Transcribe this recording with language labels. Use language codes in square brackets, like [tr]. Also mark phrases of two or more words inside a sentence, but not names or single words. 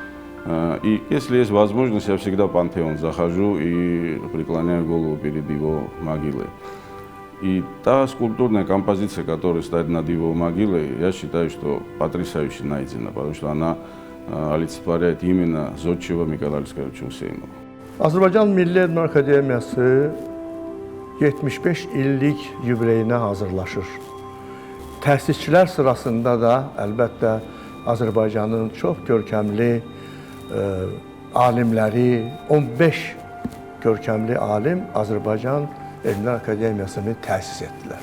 [ru] И если есть возможность, я всегда в пантеон захожу и преклоняю голову перед его могилой. И та скульптурная композиция, которая стоит над его могилой, я считаю, что потрясающе найдена, потому что она олицетворяет именно зодчего Микаила Алексеевича Hüseynova. [az] Azərbaycan Milli Elm Akademiyası 75 illik yubileyinə hazırlaşır. Təsisçilər sırasında da əlbəttə Azərbaycanın çox görkəmli alimləri, 15 görkəmli alim Azərbaycan Elmlər Akademiyasını təsis etdilər.